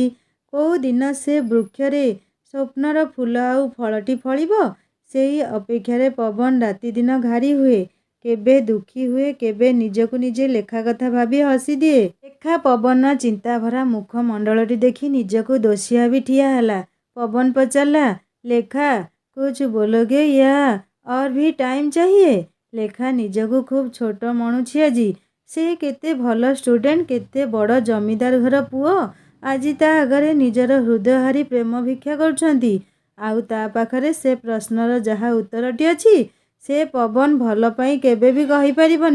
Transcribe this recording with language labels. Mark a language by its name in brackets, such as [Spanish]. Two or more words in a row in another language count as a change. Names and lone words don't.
[Odia] କୋଉ ଦିନ ସେ ବୃକ୍ଷରେ ସ୍ୱପ୍ନର ଫୁଲ ଆଉ ଫଳଟି ଫଳିବ, ସେଇ ଅପେକ୍ଷାରେ ପବନ ରାତିଦିନ ଘାରି ହୁଏ। କେବେ ଦୁଃଖୀ ହୁଏ, କେବେ ନିଜକୁ ନିଜେ ଲେଖା କଥା ଭାବି ହସିଦିଏ। ଲେଖା ପବନର ଚିନ୍ତାଭରା ମୁଖମଣ୍ଡଳଟି ଦେଖି ନିଜକୁ ଦୋଷୀ ଭାବି ଠିଆ ହେଲା। [Hindi] ପବନ ପଚାରିଲା, ଲେଖା कुछ बोलोगे या और भी टाइम चाहिए? [Odia] ଲେଖା ନିଜକୁ ଖୁବ୍ ଛୋଟ ମଣୁଛି ଆଜି। ସେ କେତେ ଭଲ ଷ୍ଟୁଡେଣ୍ଟ, କେତେ ବଡ଼ ଜମିଦାର ଘର ପୁଅ। ଆଜି ତା ଆଗରେ ନିଜର ହୃଦୟ ହାରି ପ୍ରେମ ଭିକ୍ଷା କରୁଛନ୍ତି। ଆଉ ତା ପାଖରେ ସେ ପ୍ରଶ୍ନର ଯାହା ଉତ୍ତରଟି ଅଛି, ସେ ପବନ ଭଲ ପାଇଁ କେବେ ବି କହିପାରିବନି।